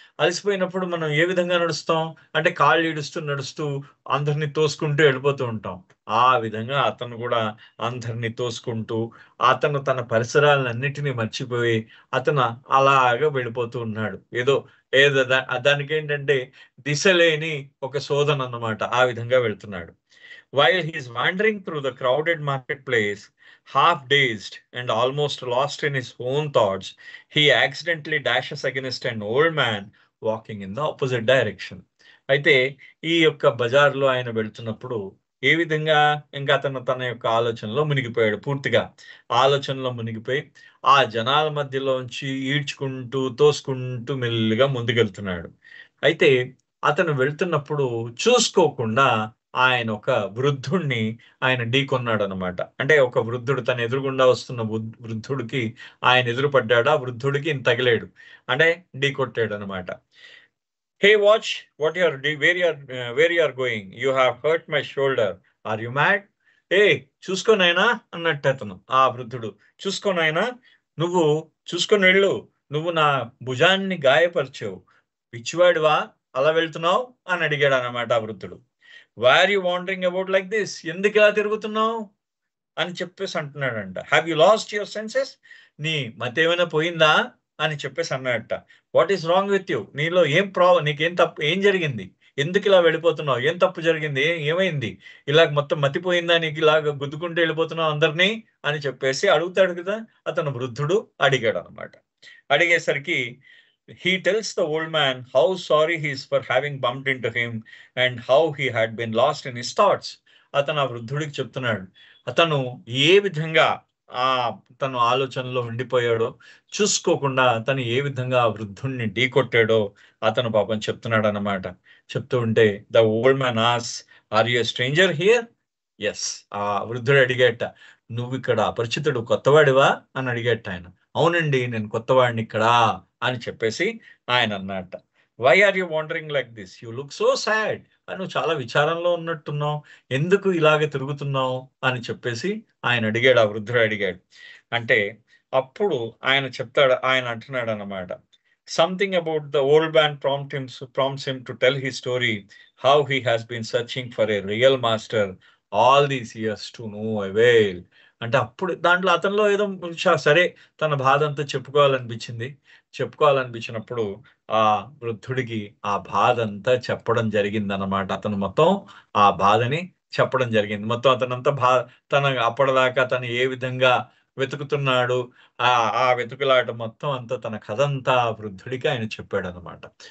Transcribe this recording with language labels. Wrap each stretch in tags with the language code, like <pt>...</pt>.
<te>అలసిపోయినప్పుడు మనం ఏ విధంగా నడుస్తాం? అంటే కాళ్ళు ఈడుస్తూ నడుస్తూ అందరిని తోసుకుంటూ వెళ్ళిపోతూ ఉంటాం. ఆ విధంగా అతను కూడా అందరిని తోసుకుంటూ అతను తన పరిసరాలన్నిటిని మర్చిపోయి అతను అలాగా వెళ్ళిపోతూ ఉన్నాడు. ఏదో దానికేంటంటే దిశ లేని ఒక శోధన అన్నమాట. ఆ విధంగా వెళ్తున్నాడు.</te> <en>While he is wandering through the crowded marketplace, half dazed and almost lost in his own thoughts, he accidentally dashes against an old man walking in the opposite direction.</en> <te>అయితే ఈ యొక్క బజార్‌లో ఆయన వెళ్తున్నప్పుడు ఏ విధంగా ఇంకా అతను తన యొక్క ఆలోచనలో మునిగిపోయాడు పూర్తిగా. ఆలోచనలో మునిగిపోయి ఆ జనాల మధ్యలోంచి ఈడ్చుకుంటూ, తోసుకుంటూ మెల్లిగా ముందుకెళ్తున్నాడు. అయితే అతను వెళ్తున్నప్పుడు చూసుకోకుండా ఆయన ఒక వృద్ధుడిని ఆయన ఢీకొన్నాడనమాట. అంటే ఒక వృద్ధుడు తన ఎదురుగుండా వస్తున్న వృద్ధుడికి ఆయన ఎదురుపడ్డాడు. ఆ వృద్ధుడికి ఈయన తగిలాడు. అంటే ఢీకొట్టాడనమాట.</te> <en>"Hey watch what you are where you are going. You have hurt my shoulder. Are you mad?"</en> <te>చూసుకో నాయనా అన్నట్టు అతను. ఆ వృద్ధుడు, చూసుకో నాయనా, నువ్వు చూసుకొని వెళ్ళు. నువ్వు నా భుజాన్ని గాయపరిచావు. పిచ్చివాడివా అలా వెళ్తున్నావు అని అడిగాడనమాట ఆ వృద్ధుడు.</te> <en>Why are you wandering about like this?</en> <te>ఎందుకు ఇలా తిరుగుతున్నావు అని చెప్పేసి అంటున్నాడంట.</te> <en>Have you lost your senses?</en> <te>నీ మతేమైనా పోయిందా అని చెప్పేసి అన్నాడట.</te> <en>What is wrong with you?</en> <te>నీలో ఏం నీకేం తప్పు, ఏం జరిగింది? ఎందుకు ఇలా వెళ్ళిపోతున్నావు? ఏం తప్పు జరిగింది? ఏమైంది? ఇలాగ మొత్తం మతిపోయిందా నీకు, ఇలాగ గుద్దుకుంటూ వెళ్ళిపోతున్నావు అందరినీ అని చెప్పేసి అడుగుతాడు కదా. అతను వృద్ధుడు అడిగాడు అనమాట.</te> <en>అడిగేసరికి he tells the old man how sorry he is for having bumped into him and how he had been lost in his thoughts.</en> <te>అతను ఆ వృద్ధుడికి చెప్తున్నాడు, అతను ఏ విధంగా ఆ తను ఆలోచనలో ఉండిపోయాడో, చూసుకోకుండా తను ఏ విధంగా ఆ వృద్ధుణ్ణి ఢీకొట్టాడో అతను పాపం చెప్తున్నాడు అన్నమాట. చెప్తూ ఉంటే</te> <en>The old man as, are you stranger here? Yes.</en> <te>ఆ వృద్ధుడు అడిగేట, నువ్వు ఇక్కడ అపరిచితుడు, కొత్తవాడివా అని అడిగేట ఆయన. అవునండి, నేను కొత్తవాడిని ఇక్కడ అని చెప్పేసి ఆయన అన్నట్ట.</te> <en>Why are you wandering like this? You look so sad.</en> <te>నువ్వు చాలా విచారంలో ఉన్నట్టున్నావు, ఎందుకు ఇలాగ తిరుగుతున్నావు అని చెప్పేసి ఆయన అడిగాడు, ఆ వృద్ధుడు అడిగాడు. అంటే అప్పుడు ఆయన చెప్తాడు, ఆయన అంటున్నాడు అన్నమాట,</te> <en>Something about the old man prompts him to tell his story, how he has been searching for a real master all these years to no avail.</en> <te>అంటే అప్పుడు దాంట్లో అతనిలో ఏదో సరే తన బాధ అంతా చెప్పుకోవాలనిపించినప్పుడు ఆ వృద్ధుడికి ఆ బాధ అంతా చెప్పడం జరిగింది అన్నమాట. అతను మొత్తం ఆ బాధని చెప్పడం జరిగింది. మొత్తం అతనంతా తన అప్పటిదాకా తను ఏ విధంగా వెతుకుతున్నాడు, ఆ వెతుకులాట మొత్తం అంతా, తన కథ అంతా ఆ వృద్ధుడికి ఆయన చెప్పాడు అనమాట.</te>